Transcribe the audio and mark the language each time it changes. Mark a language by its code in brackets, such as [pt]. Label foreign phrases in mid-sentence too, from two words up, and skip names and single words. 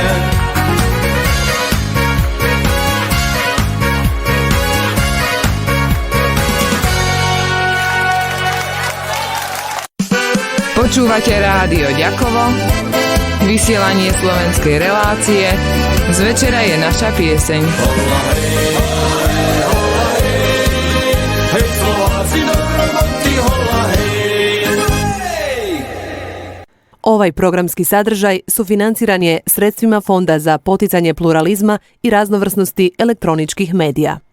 [sk] Počúvate rádio Ďakovo, vysielanie slovenskej relácie Z večera je naša pieseň. [hr] Ovaj programski sadržaj sufinanciran je sredstvima Fonda za poticanje pluralizma i raznovrsnosti elektroničkih medija.